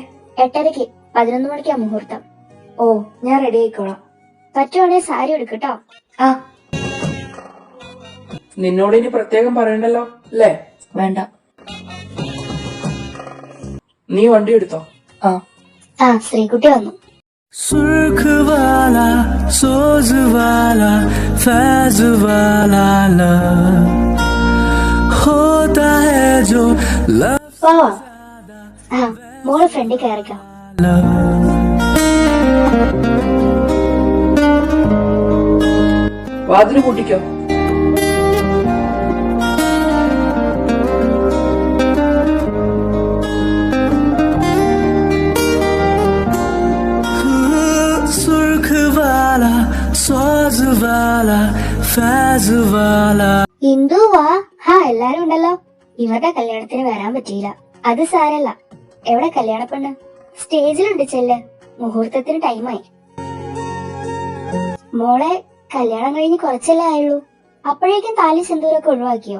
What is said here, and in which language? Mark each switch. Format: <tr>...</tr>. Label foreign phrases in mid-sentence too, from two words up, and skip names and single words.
<ml>8:30. 11 മണിക്കാ മുഹൂർത്തം. ഓ, ഞാൻ റെഡി ആയിക്കോളാം. പറ്റുവാണെങ്കിൽ സാരി എടുക്കട്ടോ. ആ, നിന്നോട് ഇനി പ്രത്യേകം പറയണ്ടല്ലോ അല്ലേ? വേണ്ട. നീ വണ്ടി എടുത്തോ? ആ, ശ്രീകുട്ടി വന്നു.</ml> <hi>सुर्ख वाला सोज वाला फैज वाला लव होता है जो</hi> <ml>പോവാ. മോള് ഫ്രണ്ടിൽ കയറിക്കോ. വാതില് കൂട്ടിക്കോ.</ml> <hi>सुर्ख वाला सोज वाला फैज वाला</hi> <ml>ഇന്ദു വാ. എല്ലാരും ഉണ്ടല്ലോ. ഇവരുടെ കല്യാണത്തിന് വരാൻ പറ്റിയില്ല. അത് സാരല്ല. എവിടെ കല്യാണ പെണ്ണ്? സ്റ്റേജിലുണ്ട്. ചെല്ല്, മുഹൂർത്തത്തിന് ടൈമായി. മോളെ, കല്യാണം കഴിഞ്ഞ് കുറച്ചല്ലേ ആയുള്ളൂ. അപ്പോഴേക്കും താലി സിന്ദൂരൊക്കെ ഒഴിവാക്കിയോ?</ml>